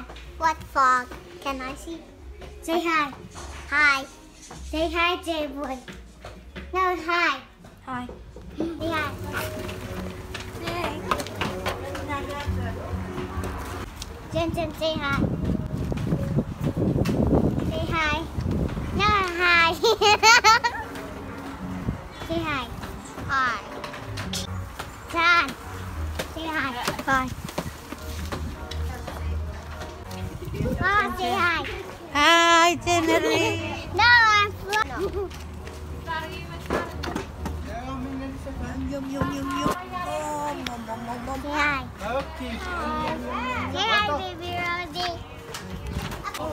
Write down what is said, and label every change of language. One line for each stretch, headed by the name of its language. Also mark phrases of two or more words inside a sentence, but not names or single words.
English: What frog? Can I see? Say hi. Hi. Say hi, J-Boy. No, hi. Hi. Say hi. Say Jen, say hi. Say hi. No, hi. Say hi. Hi. John, say hi. Hi. Mom, say hi. Hi, January. No, I'm no. Say hi. Okay. Say hi, baby Rosie.